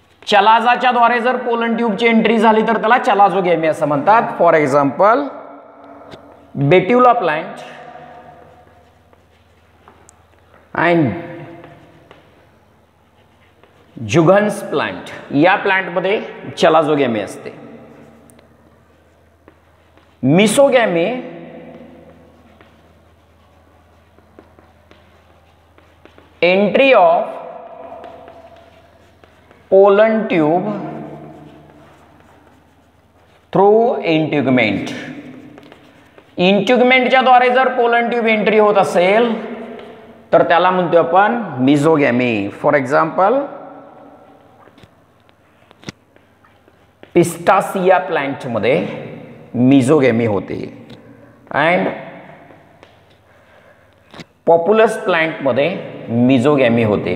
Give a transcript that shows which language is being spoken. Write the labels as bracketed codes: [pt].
[mr] चलाजाच्या द्वारे जर pollen ट्यूबची entry झाली तर त्याला चलाझोगॅमी असं म्हणतात. [en] for example [mr] बेट्युला plant and जुगन्स plant या प्लांटमध्ये चलाझोगॅमी असते. [en] Mesogamy entry of pollen tube through integument. [mr] इंट्युगमेंटच्या द्वारे जर पोलन ट्यूब एंट्री होत असेल तर त्याला म्हणतो आपण मिझोगॅमी. [en] for example [mr] पिस्टासिया प्लांटमध्ये मिझोगॅमी होते अँड पॉप्युलस प्लांटमध्ये मिझोगॅमी होते.